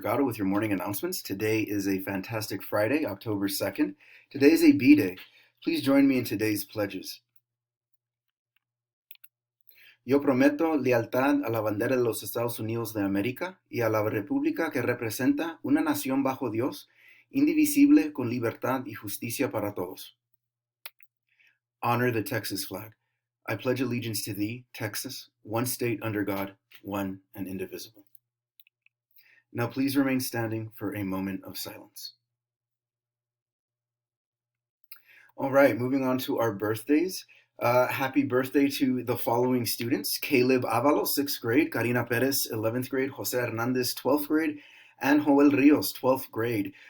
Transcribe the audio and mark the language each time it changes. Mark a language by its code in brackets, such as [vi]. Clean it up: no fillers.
[en] Gatto with your morning announcements. Today is a fantastic Friday, October 2nd. Today is a B-Day. Please join me in today's pledges. [es] Yo prometo lealtad a la bandera de los Estados Unidos de América y a la república que representa una nación bajo Dios, indivisible, con libertad y justicia para todos. [en] Honor the Texas flag. I pledge allegiance to thee, Texas, one state under God, one and indivisible. Now please remain standing for a moment of silence. All right, moving on to our birthdays. Happy birthday to the following students: Caleb Avalos, 6th grade, Karina Perez, 11th grade, Jose Hernandez, 12th grade, and Joel Rios, 12th grade.